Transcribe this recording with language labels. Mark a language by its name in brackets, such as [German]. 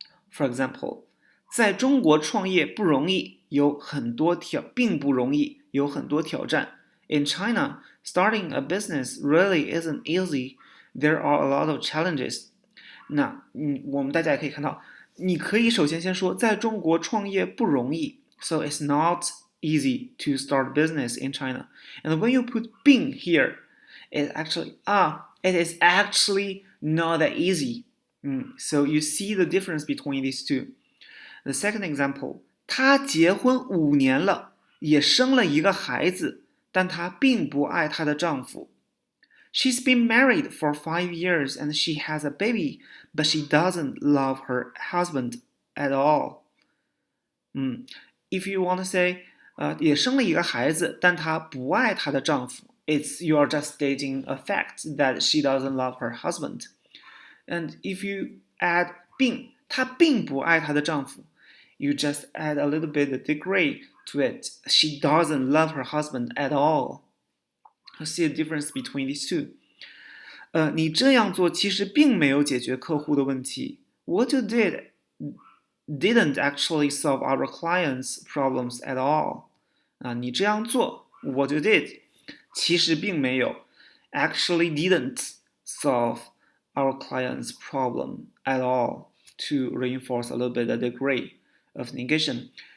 [English] For example, [Chinese] 在中国创业不容易，并不容易，有很多挑战。 [English] In China, starting a business really isn't easy. There are a lot of challenges. [Chinese] 那我们大家也可以看到，你可以首先先说，在中国创业不容易。 [English] So it's not easy to start business in China. And when you put 并 here, it is actually not that easy. So you see the difference between these two. The second example, [Chinese] 她结婚5年了，也生了一个孩子，但她并不爱她的丈夫。 [English] She's been married for 5 years and she has a baby, but she doesn't love her husband at all. If you want to say, [Chinese] 也生了一个孩子，但她不爱她的丈夫, [English] you are just stating a fact that she doesn't love her husband. And if you add 并， [Chinese] 她并不爱她的丈夫, [English] You just add a little bit of degree to it. She doesn't love her husband at all. You see a difference between these two. [Chinese] 你这样做其实并没有解决客户的问题。 [English] What you didn't actually solve our clients' problems at all. [Chinese] 你这样做 [English] what you did [Chinese] 其实并没有 [English] actually didn't solve our client's problem at all, to reinforce a little bit the degree of negation.